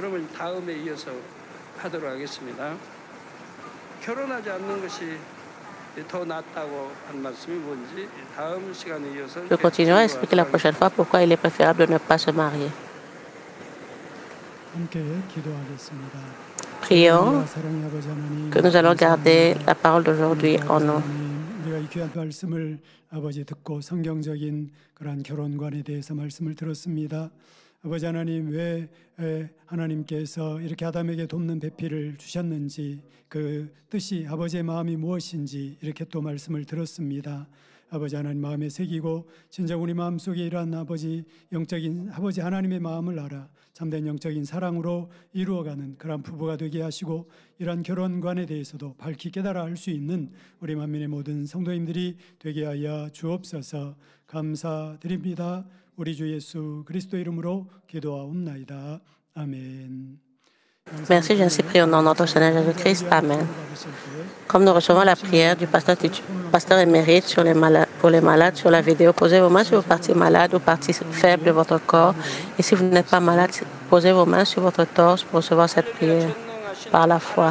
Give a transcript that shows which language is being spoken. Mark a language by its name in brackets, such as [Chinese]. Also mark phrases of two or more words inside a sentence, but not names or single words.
[French] Je continuerai à expliquer la prochaine fois pourquoi il est préférable de ne pas se marier. Prions que nous allons garder la parole d'aujourd'hui en nous. [Korean] 아버지 듣고 성경적인 그러한 결혼관에 대해서 말씀을 들었습니다. 아버지 하나님, 왜 하나님께서 이렇게 아담에게 돕는 배필을 주셨는지, 그 뜻이 아버지의 마음이 무엇인지 이렇게 또 말씀을 들었습니다. 아버지 하나님 마음에 새기고 진정 우리 마음속에 이러한 아버지 영적인 아버지 하나님의 마음을 알아 참된 영적인 사랑으로 이루어가는 그런 부부가 되게 하시고, 이러한 결혼관에 대해서도 밝히 깨달아 알 수 있는 우리 만민의 모든 성도님들이 되게 하여 주옵소서. 감사드립니다. 우리 주 예수 그리스도 이름으로 기도하옵나이다. 아멘. [French] Merci, j'ai ainsi prié au nom de notre Seigneur Jésus-Christ. Amen. Comme nous recevons la prière du pasteur émérite pour les malades sur la vidéo, posez vos mains sur vos parties malades ou parties faibles de votre corps. Et si vous n'êtes pas malade, posez vos mains sur votre torse pour recevoir cette prière par la foi.